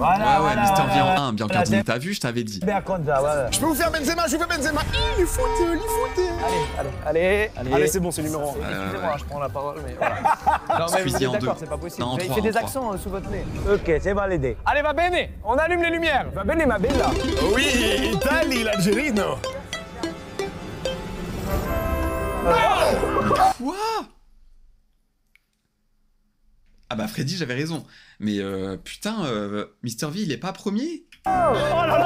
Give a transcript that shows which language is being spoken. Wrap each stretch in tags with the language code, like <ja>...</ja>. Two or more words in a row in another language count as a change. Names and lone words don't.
<fr>Ouais, Mr V en 1, bien Cardine, t'as vu, je t'avais dit. Je peux vous faire Benzema, je vous fais Benzema. Il est foot. Allez, c'est bon, c'est numéro 1. Excusez-moi, je prends la parole, mais voilà. Non, mais vous êtes d'accord, c'est pas possible. Non, vous avez fait des accents sous votre nez. Ok, c'est validé. Allez,</fr> <it>va bene,</it> <fr>on allume les lumières.</fr> <it>Va bene, ma bella.</it> <fr>Oui, Italie, l'Algérino. Quoi? Ah bah Freddy, j'avais raison. Mais putain, Mr V, il est pas premier? Oh là là.</fr>